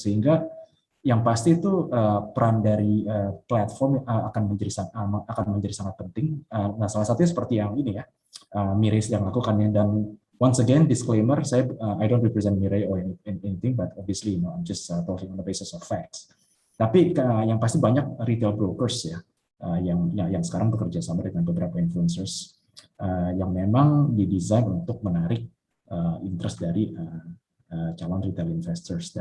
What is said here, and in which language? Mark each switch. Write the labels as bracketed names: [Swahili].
[Indonesian] Sehingga yang pasti itu peran dari platform akan menjadi sangat penting. Nah, salah satunya seperti yang ini ya, Mireille yang lakukannya. [English] Dan once again disclaimer, I don't represent Mireille or anything, but obviously I'm just talking on the basis of facts. [Indonesian] Tapi yang pasti banyak retail brokers ya yang sekarang bekerja sama dengan beberapa influencers yang memang didesain untuk menarik interest dari calon retail investors.